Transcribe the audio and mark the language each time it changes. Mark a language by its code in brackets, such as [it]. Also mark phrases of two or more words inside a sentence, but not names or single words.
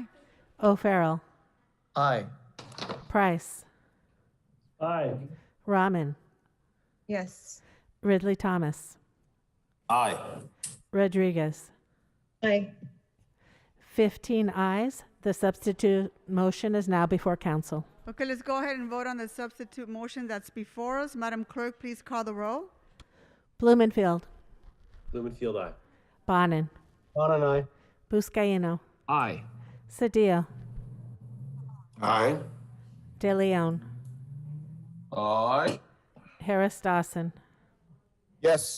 [en] O'Farrell. Aye. Price. Aye. Rahman. Yes. Ridley Thomas. Aye. Rodriguez. Aye. 15 ayes. The substitute motion is now before council. Okay, let's go ahead and vote on the substitute motion that's before us. Madam Clerk, please call the roll. Blumenfield. Blumenfield, aye. Bonin. Bonin, aye. Buscaino. Aye. Cedillo. Aye. De Leon. Aye. Harris Dawson. Yes.